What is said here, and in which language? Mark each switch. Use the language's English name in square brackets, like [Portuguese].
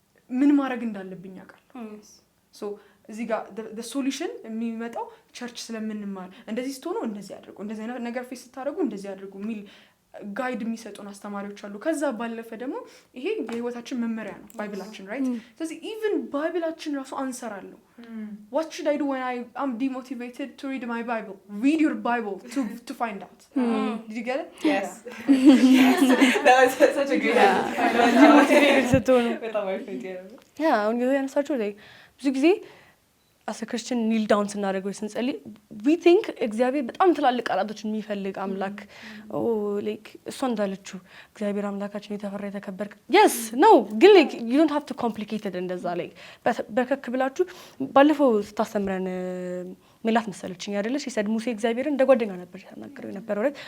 [Amharic] ምን ማድረግ እንዳለብኝ አውቃለሁ። so እዚህ ጋር [English] the solution [Amharic] የሚመጣው ቸርች ስለምንማር እንደዚህ ስትሆኑ እንደዚህ አድርጉ፣ እንደዚህ አይነት ነገር ፌስ ስታደርጉ እንደዚህ አድርጉ የሚል ጋይድ የሚሰጡን አስተማሪዎች አሉ። ከዛ ባለፈ ደግሞ ይሄ የህይወታችን መመሪያ ነው ባይብላችን ራይት። ስለዚህ ኢቭን ባይብላችን ራሱ አንሰር አለው። [English] what should I do when I am demotivated to read my Bible? Read your Bible to find out. Did you get it? Yes. That was such a good idea. [Amharic] demotivated ስትሆኑ በጣም አይፈጅ አሁን ያነሳችሁ ላይ ብዙ ጊዜ [English] as a Christian [Amharic] kneel down ስናደርገው ስንጸልይ [English] we think [Amharic] እግዚአብሔር በጣም ትላልቅ ቃላቶችን የሚፈልግ አምላክ like እሷ እንዳለችው እግዚአብሔር አምላካችን የተፈራ የተከበረ [English] yes no [Amharic] ግን [English] like you don't have to complicate it [Amharic] እንደዛ like በከክ ብላችሁ ባለፈው ስታስተምረን ሜላት መሰለችኝ አይደለሽ ይሰድ ሙሴ እግዚአብሔርን እንደ ጓደኛ ነበር ያናገረው የነበረው አይደል?